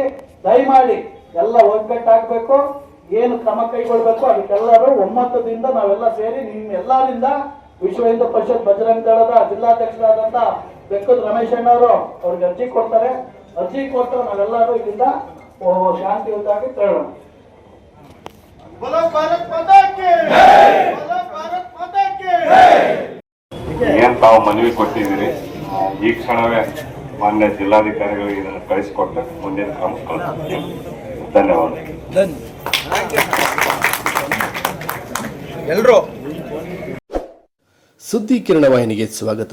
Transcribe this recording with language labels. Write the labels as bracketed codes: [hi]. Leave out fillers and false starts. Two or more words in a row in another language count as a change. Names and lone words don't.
[kn] ದಯಮಾಡಿ ಎಲ್ಲ ಒಗ್ಗಟ್ಟಾಗಬೇಕು. ಏನು ಕ್ರಮ ಕೈಗೊಳ್ಬೇಕು ಅದಕ್ಕೆಲ್ಲರೂ ಒಮ್ಮತದಿಂದ ನಾವೆಲ್ಲ ಸೇರಿ ನಿಮ್ಮ ಎಲ್ಲರಿಂದ ವಿಶ್ವ ಹಿಂದೂ ಪರಿಷತ್ ಬಜರಂಗ ದಳದ ಜಿಲ್ಲಾಧ್ಯಕ್ಷರಾದಂತ ಬೆಕ್ಕದ ರಮೇಶ್ ಅಣ್ಣವರು ಅವ್ರಿಗೆ ಅರ್ಜಿ ಕೊಡ್ತಾರೆ. ಅರ್ಜಿ ಕೊಟ್ಟು ನಾವೆಲ್ಲರೂ ಇದರಿಂದ ಶಾಂತಿಯುತವಾಗಿ ತೆರಳೋಣ. [hi] बोलो भारत माता की बोलो भारत माता की [kn] ಏನ್ ತಾವು ಮನವಿ ಕೊಟ್ಟಿದ್ದೀರಿ, ಈ ಕ್ಷಣವೇ ಮಾನ್ಯ ಜಿಲ್ಲಾಧಿಕಾರಿಗಳಿಗೆ ಇದನ್ನು ಕಳಿಸಿಕೊಟ್ಟು ಮುಂದಿನ ಕ್ರಮ ಕಳಿಸ್ತೀನಿ. ಧನ್ಯವಾದ. ಎಲ್ಲರೂ ಸುದ್ದಿ ಕಿರಣ ವಾಹಿನಿಗೆ ಸ್ವಾಗತ.